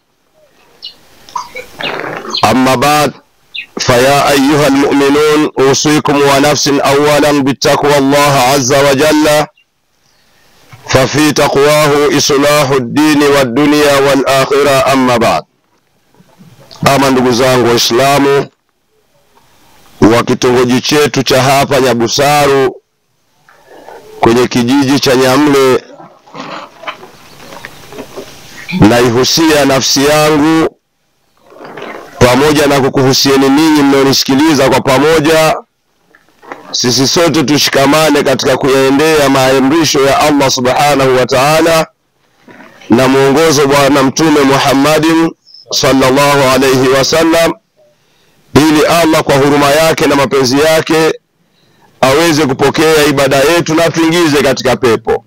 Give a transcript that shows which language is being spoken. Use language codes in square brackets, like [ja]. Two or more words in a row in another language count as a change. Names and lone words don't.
[ar] أما بعد، فيا أيها المؤمنون أوصيكم ونفس أولا بالتقوى الله عز وجل، ففي تقواه إصلاح الدين والدنيا والآخرة. أما بعد، [sw] ama ndugu zangu Waislamu wa kitongoji chetu cha hapa Nyabusaru kwenye kijiji cha Nyamle, naihusia nafsi yangu pamoja na kukuhusieni ninyi mnaonisikiliza kwa pamoja, sisi sote tushikamane katika kuyaendea maamrisho ya Allah [ar] سبحانه وتعالى [sw] na muongozo Bwana Mtume Muhammadin [ar] صلى الله عليه وسلم, [sw] ili Allah kwa huruma yake na mapenzi yake aweze kupokea ibada yetu na tuingize katika pepo.